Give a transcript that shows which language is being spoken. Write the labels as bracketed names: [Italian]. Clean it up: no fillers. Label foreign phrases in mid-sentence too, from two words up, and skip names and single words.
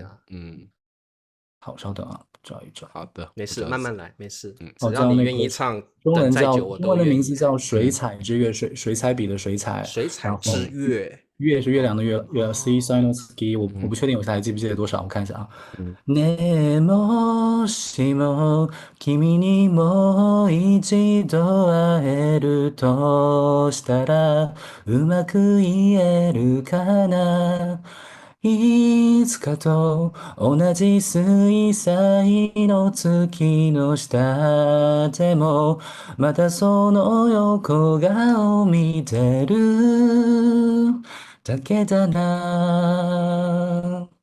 [Chinese] 好，稍等啊，找一找。好的，没事，慢慢来，没事。只要你愿意唱，中文的名字叫 《 水彩之月》，水彩笔的水彩，水彩之月，月是月亮的月，C Sinoski，我不确定我现在记不记得多少，我看一下啊。 [Japanese] ねもしも君にもう一度会えるとしたらうまく言えるかな。いつかと同じ水彩の月の下でもまたその横顔見てるだけだな。